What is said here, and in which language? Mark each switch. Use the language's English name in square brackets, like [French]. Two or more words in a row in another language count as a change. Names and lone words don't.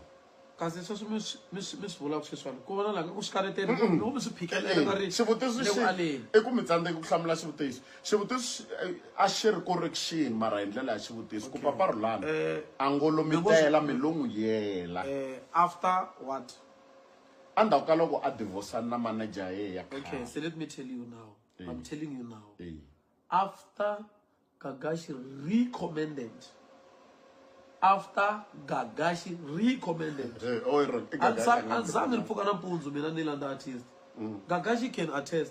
[Tsonga] kasi sweswo mi swi vulaka sweswiwani ku vona laha ku xikareteni loko mi swi phikelela nga ri xivutiso i ku mi tsandzeki ku hlamula xivutiso a xi ri correction mara hi ndlela ya xivutiso ku Papa Roland angolo mi tela mi lo n'wi yela [English] after what [Tsonga] andaku ka loko a divorceane na manager ya [English] okay so let me tell you now I'm telling you now after Gagashi recommended Gagashi can attest.